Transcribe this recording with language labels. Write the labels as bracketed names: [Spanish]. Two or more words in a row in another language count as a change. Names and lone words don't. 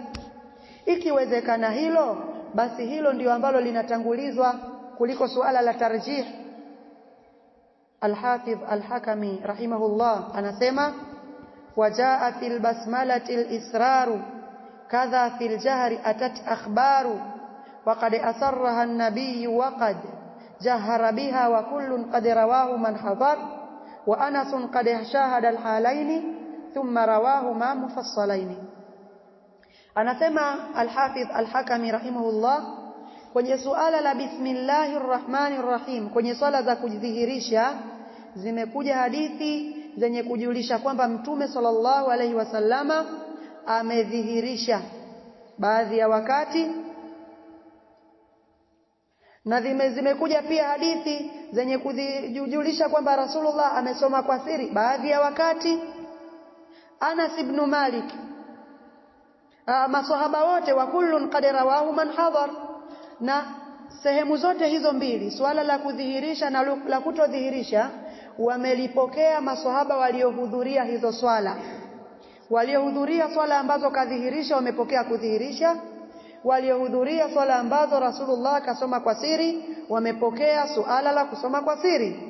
[Swahili] Ikiwezekana hilo, basi hilo ndio ambalo linatangulizwa kuliko suala la tarjih. [Arabic] الحافظ الحكمي رحمه الله anasema وجاء في البسملة الإسرار كذا في الجهر أتت الأخبار وقد أسرها النبي وقد جهر بها وكل قد رواه من حضر وأنس قد شهد الحالين ثم رواهما مفصلين. [Swahili] Anasema Al-Hafidh Al-Hakami rahimahullah kwenye suala la [Arabic] بسم الله الرحمن الرحيم, [Swahili] kwenye swala za kujidhihirisha zimekuja hadithi zenye kujulisha kwamba Mtume [Arabic] صلى الله عليه وسلم [Swahili] amedhihirisha baadhi ya wakati, na zimekuja pia hadithi zenye kujulisha kwamba Rasulullah amesoma kwa siri baadhi ya wakati. Anas ibn Malik, masahaba wote [Arabic] وكل قد رواه من حضر, [Swahili] na sehemu zote hizo mbili, swala la kudhihirisha na la kutodhihirisha, wamelipokea maswahaba waliohudhuria hizo swala. Waliohudhuria swala ambazo kadhihirisha wamepokea kudhihirisha, waliohudhuria swala ambazo Rasulullah kasoma kwa siri wamepokea suala la kusoma kwa siri.